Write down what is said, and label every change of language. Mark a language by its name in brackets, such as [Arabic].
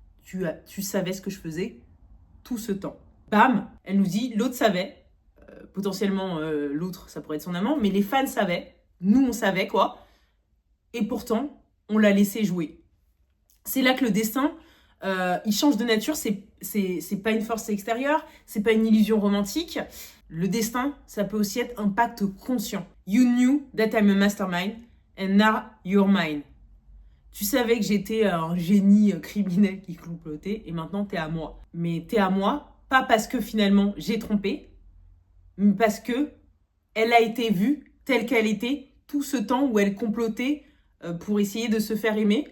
[French] Tu savais ce que je faisais tout ce temps. Bam, elle nous dit « L'autre savait. » Potentiellement, l'autre, ça pourrait être son amant. Mais les fans savaient. Nous, on savait, quoi. Et pourtant, on l'a laissé jouer. C'est là que le destin, il change de nature. C'est pas une force extérieure, c'est pas une illusion romantique. Le destin, ça peut aussi être un pacte conscient. [English] You knew that I'm a mastermind and now you're mine. [French] Tu savais que j'étais un génie criminel qui complotait et maintenant t'es à moi. Mais t'es à moi, pas parce que finalement j'ai trompé, mais parce que elle a été vue telle qu'elle était tout ce temps où elle complotait pour essayer de se faire aimer.